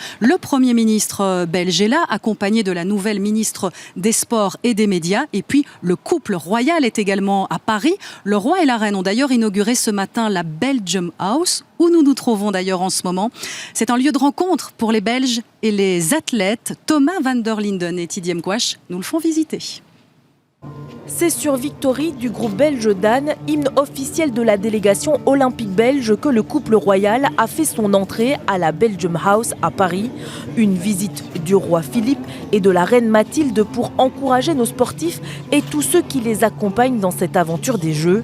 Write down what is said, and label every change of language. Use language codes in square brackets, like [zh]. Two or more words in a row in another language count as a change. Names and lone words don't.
[fr] Le Premier ministre belge est là, accompagné de la nouvelle ministre des Sports et des Médias. Et puis le couple royal est également à Paris. Le roi et la reine ont d'ailleurs inauguré ce matin la Belgium House, où nous nous trouvons d'ailleurs en ce moment. C'est un lieu de rencontre pour les Belges et les athlètes. Thomas van der Linden et Tidie Mkwash nous le font visiter. C'est sur Victory du groupe belge Dan, hymne officiel de la délégation olympique belge, que le couple royal a fait son entrée à la Belgium House à Paris. Une visite du roi Philippe et de la reine Mathilde pour encourager nos sportifs et tous ceux qui les accompagnent dans cette aventure des Jeux.